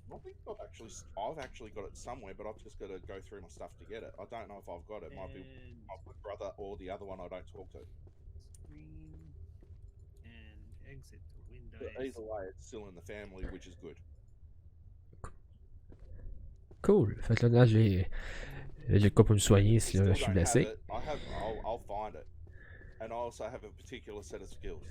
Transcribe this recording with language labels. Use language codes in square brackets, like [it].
[en] I think I've actually got it somewhere, but I've just got to go through my stuff to get it. I don't know if I've got it. Might be my brother or the other one I don't talk to. Screen and exit to Windows. But either way, it's still in the family, which is good. Cool. [fr] Fait que là, j'ai le cas pour me soigner si là, je suis blessé. [en] I'll find it. And I also have a particular set of skills.